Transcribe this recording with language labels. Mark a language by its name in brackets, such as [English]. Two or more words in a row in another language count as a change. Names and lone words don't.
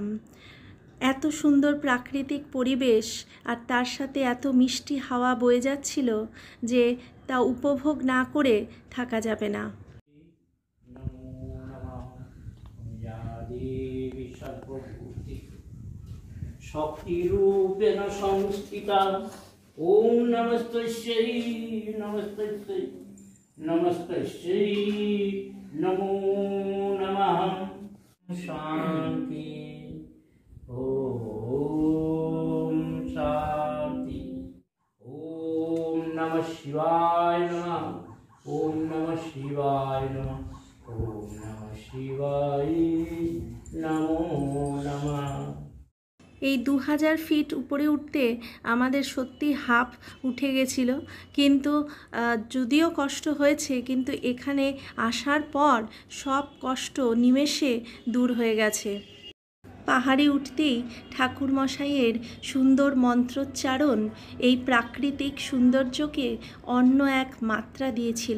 [Bangla] এত সুন্দর প্রাকৃতিক পরিবেশ আর তার সাথে এত মিষ্টি হাওয়া বয়ে যাচ্ছিল যে তা উপভোগ না করে থাকা যাবে না। [Sanskrit] शक्तिरूपेण संस्थिता ओम नमस्तस्यै नमस्तस्यै नमस्तस्यै नमो नमः। शान्ति ओम शान्ति। ओम नमः शिवाय नमः। ओम नमः शिवाय नमः ओम नमः शिवाय नमो नमः। [Bangla] এই 2000 ফিট উপরে উঠতে আমাদের সত্যি হাঁপ উঠে গেছিল, কিন্তু যদিও কষ্ট হয়েছে কিন্তু এখানে আসার পর সব কষ্ট নিমেষে দূর হয়ে গেছে। পাহাড়ে উঠতেই ঠাকুরমশাইয়ের সুন্দর মন্ত্রোচ্চারণ এই প্রাকৃতিক সৌন্দর্যকে অন্য এক মাত্রা দিয়েছিল।